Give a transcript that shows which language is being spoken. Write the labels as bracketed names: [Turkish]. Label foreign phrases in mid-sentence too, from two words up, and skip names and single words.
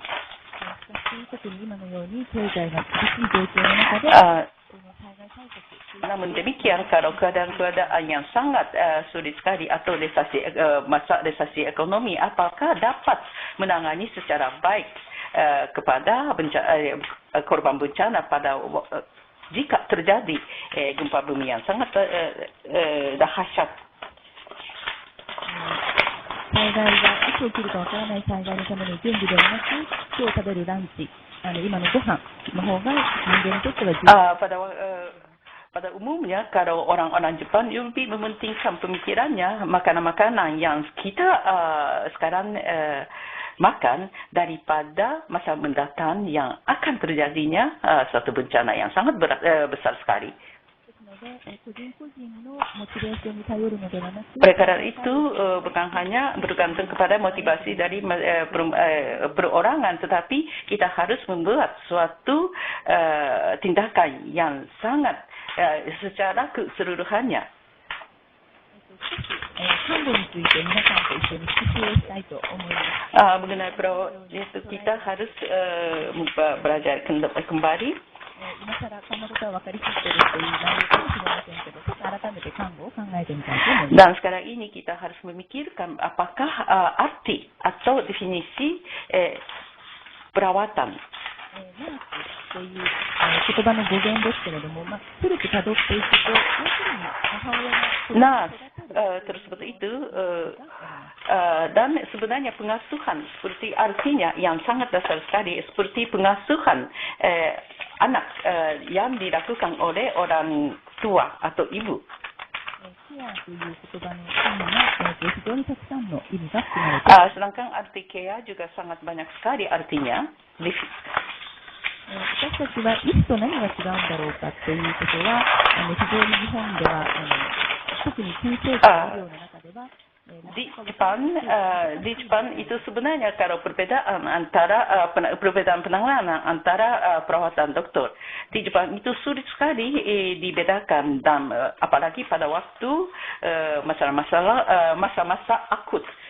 [Indonesian] Namun demikian, kalau keadaan-keadaan yang sangat sulit sekali atau masalah resesi ekonomi, apakah dapat menangani secara baik kepada korban bencana pada jika terjadi gempa bumi yang sangat dahsyat. [Japanese] 災害がいつ起きるかわからない災害のための準備ではなく、今日食べるランチ、今のご飯の方が人間にとっては重要。 [Indonesian] Pada umumnya, kalau orang-orang Jepang lebih mementingkan pemikirannya makanan-makanan yang kita sekarang makan daripada masa mendatang yang akan terjadinya suatu bencana yang sangat besar sekali. [Japanese] 個人個人のモチベーションに頼るのではなく、 [Indonesian] Oleh karena itu, bukan hanya bergantung kepada motivasi dari perorangan, tetapi kita harus membuat suatu tindakan yang sangat secara keseluruhannya. [Japanese] 看護について皆さんと一緒に復習をしたいと思います。 [Indonesian] Mengenai itu kita harus belajar kembali. [Japanese] 今更こんなことは分かりきっているという内容かもしれませんけど、ちょっと改めて看護を考えてみたいと思います。 [Indonesian] Dan sekarang ini kita harus memikirkan apakah arti atau definisi perawatan. [Japanese] という言葉の語源ですけれども、古くたどっていくと、要するに母親が [Indonesian] terus seperti itu, dan sebenarnya pengasuhan seperti artinya yang sangat dasar sekali, seperti pengasuhan anak yang dilakukan oleh orang tua atau ibu. [Japanese] ケアという言葉の意味が非常にたくさんの意味が含まれています。 [Indonesian] Sedangkan arti care juga sangat banyak sekali artinya. [Japanese] 私たちは医師と何が違うんだろうかということは、非常に日本では特に先生と医療の中では [Indonesian] Di Jepang itu sebenarnya kalau perbedaan penanganan antara perawatan dokter di Jepang itu sulit sekali dibedakan, dan apalagi pada waktu masa-masa akut.